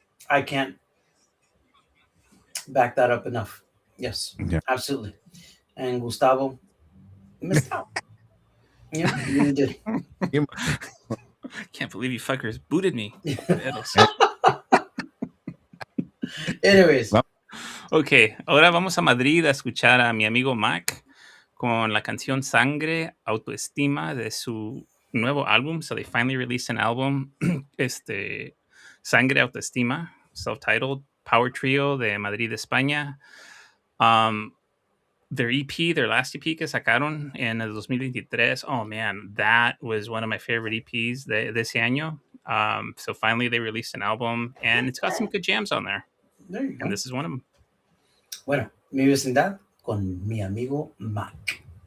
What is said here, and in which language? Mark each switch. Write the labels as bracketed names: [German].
[English] I can't back that up enough. Yes, absolutely. And Gustavo missed out. Yeah, you really did. Can't believe you fuckers booted me. Anyways. [Spanish] Ok, ahora vamos a Madrid a escuchar a mi amigo Mac con la canción Sangre, Autoestima de su nuevo álbum. [English] So they finally released an album, Sangre, Autoestima, self-titled, Power Trio de Madrid, España. Their EP, their last EP [Spanish] que sacaron en el 2023, [English] oh man, that was one of my favorite EPs [Spanish] de ese año. [English] So finally they released an album, and it's got some good jams on there. There you go. And this is one of them. [Spanish] Bueno, Mi Vecindad con mi amigo Mac.